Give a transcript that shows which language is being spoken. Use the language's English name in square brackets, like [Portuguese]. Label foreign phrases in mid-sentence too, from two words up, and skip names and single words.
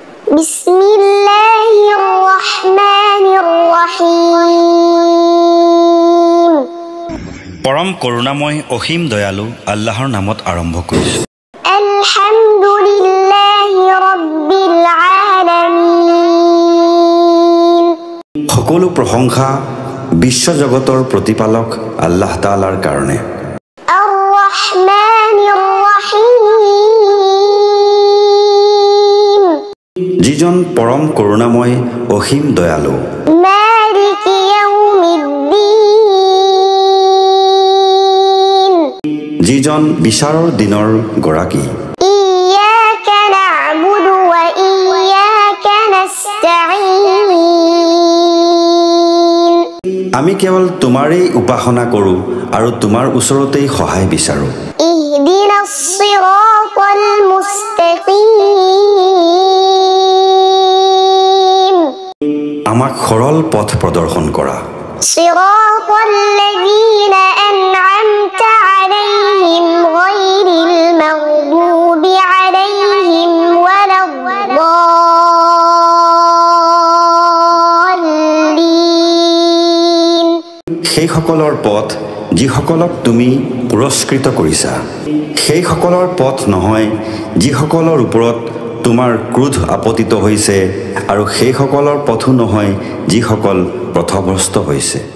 [Arabic] بسم الله الرحمن الرحيم. [Assamese] পৰম করুণাময় অসীম দয়ালু আল্লাহৰ নামত আৰম্ভ কৰিছোঁ। [Arabic] الحمد لله رب العالمين. [Assamese] সকলো প্ৰশংসা বিশ্বজগতৰ প্ৰতিপালক আল্লাহ তাআলাৰ কাৰণে। [Arabic] الرحمن الرحيم. [Assamese] যিজন পৰম করুণাময় অসীম দয়ালু। [Arabic] مالك يوم الدين. [Assamese] যিজন বিচাৰৰ দিনৰ গৰাকী। [Arabic] إياك نعبد وإياك نستعين. [Assamese] আমি কেৱল তোমাৰেই উপাসনা কৰোঁ আৰু তোমাৰ ওচৰতেই সহায় বিচাৰোঁ। [Arabic] اهدنا الصراط المستقيم. [Assamese] আমাক সৰল পথ প্ৰদৰ্শন কৰা। [Arabic] صراط الذين أنعمت عليهم غير المغضوب عليهم ولا الضالين. [Assamese] সেইসকলৰ পথ যিসকলক তুমি পুৰস্কৃত কৰিছা, সেইসকলৰ পথ নহয় যিসকলৰ ওপৰত তোমাৰ ক্ৰোধ আপতিত হৈছে, আৰু সেইসকলৰ পথো নহয় যিসকল পথভ্ৰষ্ট হৈছে।